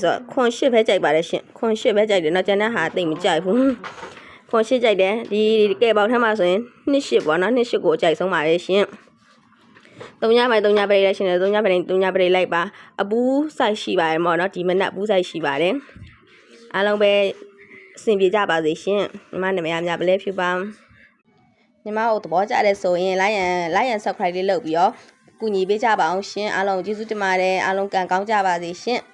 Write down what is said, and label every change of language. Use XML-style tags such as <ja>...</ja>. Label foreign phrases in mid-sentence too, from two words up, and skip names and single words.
<my>ဆိုတော့ခွန်8ပဲကြိုက်ပါတယ်ရှင်ခွန်8ပဲကြိုက်တယ်နော်ကျန်တဲ့ဟာတိတ်မကြိုက်ဘူးခွန်8ကြိုက်တယ်ဒီကဲပေါက်ထဲမှာဆိုရင်28ပေါ့နော်28ကိုအကြိုက်ဆုံးပါလေရှင်300မိုင်300ပြိတ်လိုက်ရှင်တယ်300ပြိတ်300ပြိတ်လိုက်ပါအပူးဆိုင်ရှိပါတယ်ပေါ့နော်ဒီမနက်ပူးဆိုင်ရှိပါတယ်အားလုံးပဲအဆင်ပြေကြပါစေရှင်ညီမနာမည်ကပလဲဖြူပါညီမတို့သဘောကျတဲ့ဆိုရင်</my> <en>like and subscribe</en> <my>လေးလုပ်ပြီးတော့ကူညီပေးကြပါအောင်ရှင်အားလုံးကျေးဇူးတင်ပါတယ်အားလုံးကံကောင်းကြပါစေရှင်</my>